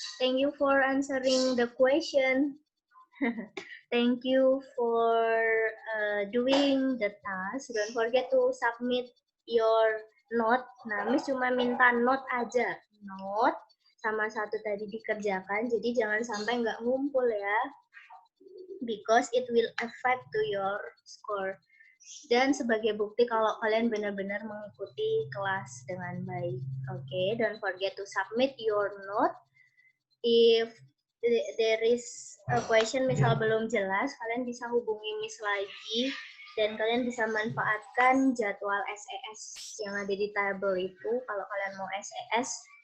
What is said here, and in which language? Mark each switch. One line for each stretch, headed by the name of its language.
English: Thank you for answering the question. Thank you for doing the task. Don't forget to submit your note.
Indonesian: Nah, Miss cuma minta note aja. Note sama satu tadi dikerjakan. Jadi jangan sampai nggak ngumpul ya.
English: Because it will affect to your score.
Indonesian: Dan sebagai bukti kalau kalian benar-benar mengikuti kelas dengan baik.
English: Okay, don't forget to submit your note. If there is a question
Indonesian: misal belum jelas, kalian bisa hubungi Miss lagi dan kalian bisa manfaatkan jadwal SES yang ada di tabel itu kalau kalian mau SES.